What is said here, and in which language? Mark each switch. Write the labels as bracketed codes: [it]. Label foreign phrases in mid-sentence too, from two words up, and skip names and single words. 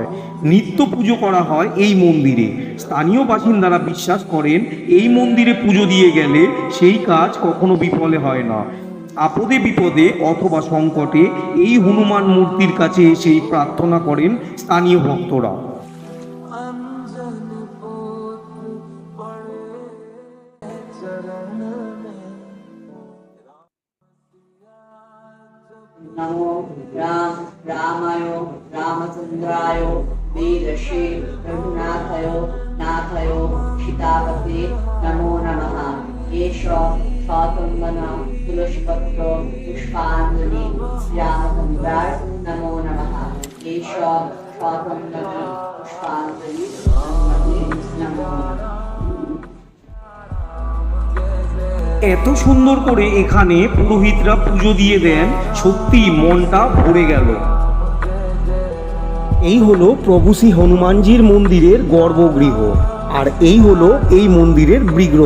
[bn] নিত্য পুজো করা হয় এই মন্দিরে। স্থানীয় বাসিন্দারা বিশ্বাস করেন এই মন্দিরে পুজো দিয়ে গেলে সেই কাজ কখনো বিফলে হয় না। আপদে বিপদে অথবা সংকটে এই হনুমান মূর্তির কাছে এসেই প্রার্থনা করেন স্থানীয় ভক্তরা। [sa] नमो रामाय रामचंद्राय वीरश्री रघुनाथाय नाथाय सीतापते नमो नमः। एष स्वातंबना तुलसीपत्र पुष्पांजलि श्रीरामचंद्राय नमो नमः। एष स्वातंबना पुष्पांजलि नमो नमः। [bn] এত সুন্দর করে এখানে পুরোহিতরা পুজো দিয়ে দেন, সত্যি মনটা ভরে গেল। এই হলো প্রভু শ্রী হনুমানজির মন্দিরের গর্ভগৃহ, আর এই হলো এই মন্দিরের বিগ্রহ।